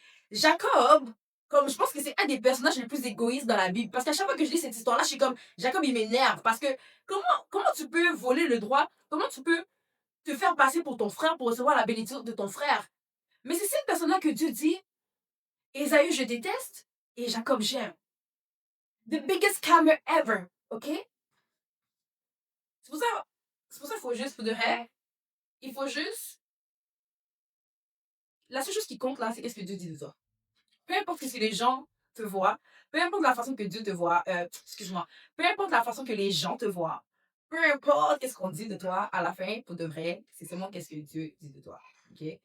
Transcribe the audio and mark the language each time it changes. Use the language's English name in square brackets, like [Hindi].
[French] Jacob, comme je pense que c'est un des personnages les plus égoïstes dans la Bible. Parce qu'à chaque fois que je lis cette histoire-là, je suis comme, Jacob, il m'énerve. Parce que comment tu peux voler le droit? Comment tu peux te faire passer pour ton frère pour recevoir la bénédiction de ton frère? Mais c'est cette personne-là que Dieu dit, Ésaü, je déteste, et Jacob, j'aime. [English] The biggest scammer ever, OK? [French] C'est pour ça qu'il faut juste, il faut juste, la seule chose qui compte là, c'est qu'est-ce que Dieu dit de toi. Peu importe ce que les gens te voient, peu importe la façon que Dieu te voit, excuse-moi, peu importe la façon que les gens te voient, peu importe qu'est-ce qu'on dit de toi, à la fin, pour de vrai, c'est seulement qu'est-ce que Dieu dit de toi. OK?